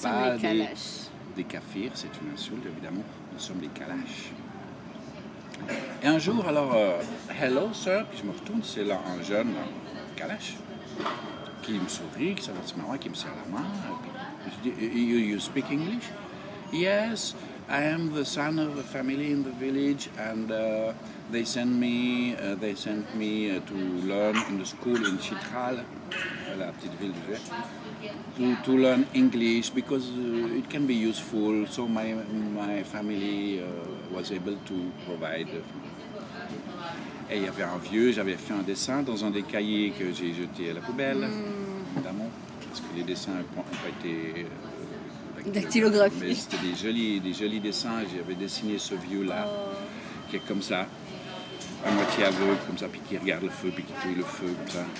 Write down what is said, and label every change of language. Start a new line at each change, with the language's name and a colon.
French: sommes les Kalash. des kafirs, c'est une insulte évidemment, nous sommes des Kalash. Et un jour, alors,
English: hello sir,
French: puis je me retourne, c'est là un jeune Kalash qui me sourit, qui s'avance marrant, qui me serre la main. Puis je dis,
English: you speak English? Yes, I am the son of a family in the village, and they sent me to learn in the school in Chitral,
French: la petite ville du Jet,
English: to learn English because it can be useful. So my family was able to provide.
French: Et il y avait un vieux, j'avais fait un dessin dans un des cahiers que j'ai jeté à la poubelle, évidemment, parce que les dessins n'ont pas été dactylographiés. Mais c'était des jolis dessins. J'avais dessiné ce vieux-là, qui est comme ça, à moitié aveugle, comme ça, puis qui regarde le feu, puis qui touille le feu, comme ça.